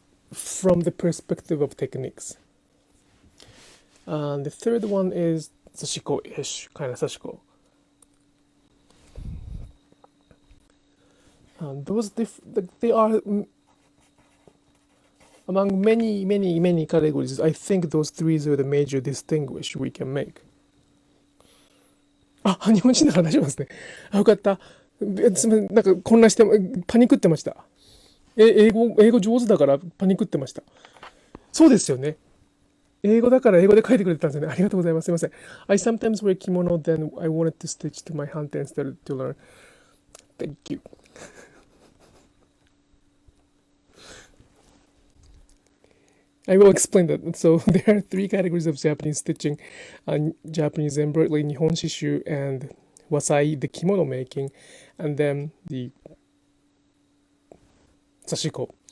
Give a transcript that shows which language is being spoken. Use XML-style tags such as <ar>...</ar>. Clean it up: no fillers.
<en>From the perspective of techniques. And the third one is Sashiko-ish, kind of Sashiko. And those they are among many categories. I think those three are the major distinguish we can make.</en> <ja>あ、日本人だから大丈夫ですね。あ、よかった。すみません、なんか混乱して、パニックってました。英語上手だからパニックってました。そうですよね。英語だから英語で書いてくれてたんですよね。ありがとうございます。すみません。</ja> <en>I sometimes wear kimono, then I wanted to stitch to my hand instead to learn. Thank you. I will explain that. So there are three categories of Japanese stitching: Japanese embroidery, Nihon Shishu, and Wasai, the kimono making, and then the Sashiko.</en>